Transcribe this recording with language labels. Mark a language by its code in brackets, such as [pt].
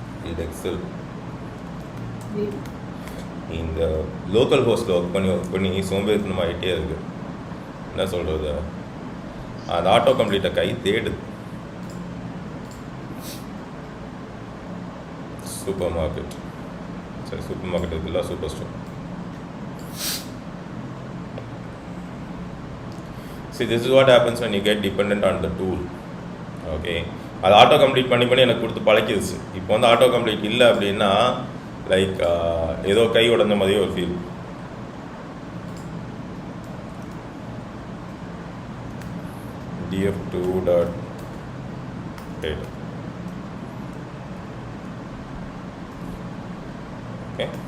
[ta] இது எக்ஸல் இந்த local ஹோஸ்ட்டில் work பண்ணி சோம்பேறித்தனம் ஆகிட்டே இருக்குது. என்ன சொல்கிறது, அந்த ஆட்டோ கம்ப்ளீட்டை கை தேடுது. சூப்பர் மார்க்கெட், சரி சூப்பர் மார்க்கெட் இருக்குல்ல, super store. [en] See, this is what happens when you get dependent on the tool. [ta] Okay, அது ஆட்டோ கம்ப்ளீட் பண்ணி எனக்கு கொடுத்து பழக்கிடுச்சு. இப்போ வந்து ஆட்டோ கம்ப்ளீட் இல்லை அப்படின்னா லைக் ஏதோ கை உடஞ்ச மாதிரியே ஒரு ஃபீல். df2.8 okay.